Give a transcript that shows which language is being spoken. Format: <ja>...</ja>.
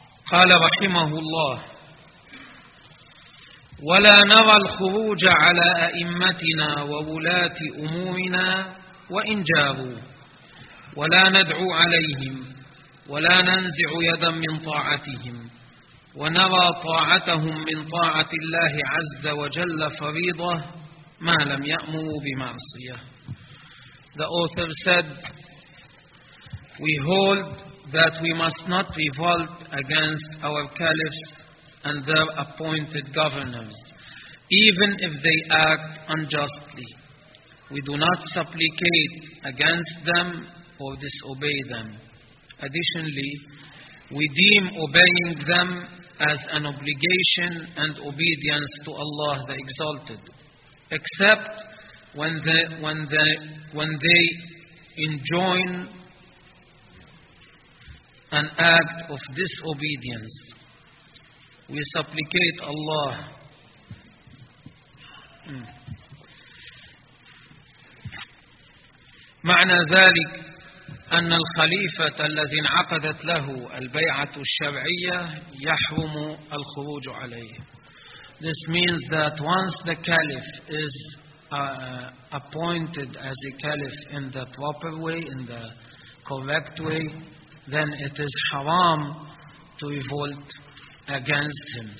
<ar>قال رحمه الله ولا نرى الخروج على أئمتنا وولاة أمورنا وإن جابوا ولا ندعو عليهم ولا ننزع يدا من طاعتهم ونرى طاعتهم من طاعة الله عز وجل فريضة ما لم يأمروا بمعصية.</ar> <en>The author said, we hold that we must not revolt against our caliphs and their appointed governors, even if they act unjustly. We do not supplicate against them or disobey them. Additionally, we deem obeying them as an obligation and obedience to Allah the Exalted, except when they enjoin an act of disobedience. We supplicate Allah.</en> <ar>معنى ذلك أن الخليفة الذي انعقدت له البيعة الشرعية يحرم الخروج عليه.</ar> <en>This means that once the caliph is appointed as a caliph in the proper way, in the correct way, then it is haram to revolt against him.</en>